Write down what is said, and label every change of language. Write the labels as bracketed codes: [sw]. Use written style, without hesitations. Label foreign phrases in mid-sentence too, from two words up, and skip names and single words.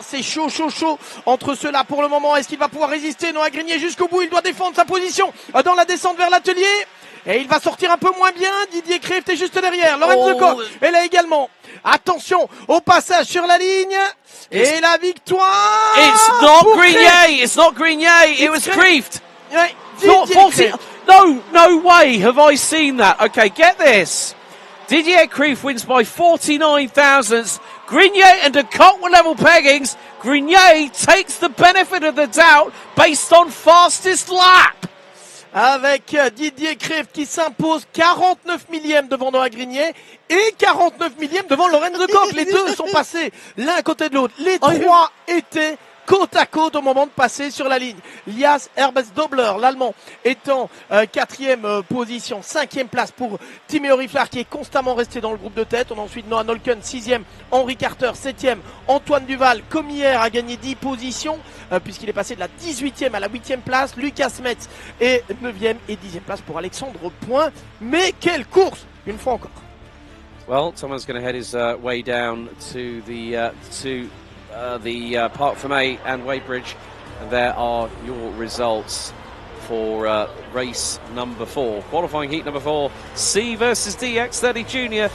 [fr] C'est chaud entre ceux-là pour le moment. Est-ce qu'il va pouvoir résister Noah Grignet jusqu'au bout? Il doit défendre sa position dans la descente vers l'atelier, et il va sortir un peu moins bien. Didier Kreeft est juste derrière. Lorenz de Kock est là également. Attention au passage sur la ligne, et la victoire. [en] It's not Grignet. It's not Grignet. It was Kreeft. [fr] Ouais, [en] Not 40. No way have I seen that. Okay, get this. Didier Kreeft wins by 49 thousandths. Grignet and de Kock were level peggings. Grignet takes the benefit of the doubt based on fastest lap. [fr] Avec Didier Kreeft qui s'impose 49 millièmes devant Noah Grignet et 49 millièmes devant Lorenz de Kock. Les deux sont passés l'un à côté de l'autre. Les trois étaient côte à côte au moment de passer sur la ligne. Lias Herbes Dobler, l'Allemand, étant quatrième position. 5e place pour Timeo Rifla qui est constamment resté dans le groupe de tête. On a ensuite Noah Nolken, 6e. Henri Carter, 7e. Antoine Duval, comme hier, a gagné 10 positions puisqu'il est passé de la 18e à la 8e place. Lucas Metz est 9e et 10e place pour Alexandre Point. Mais quelle course, une fois encore. [en] Well, Thomas going to head his way down to the Parc Fermé and Weybridge, and there are your results for race number 4, qualifying heat number 4, C versus D, X30 Junior.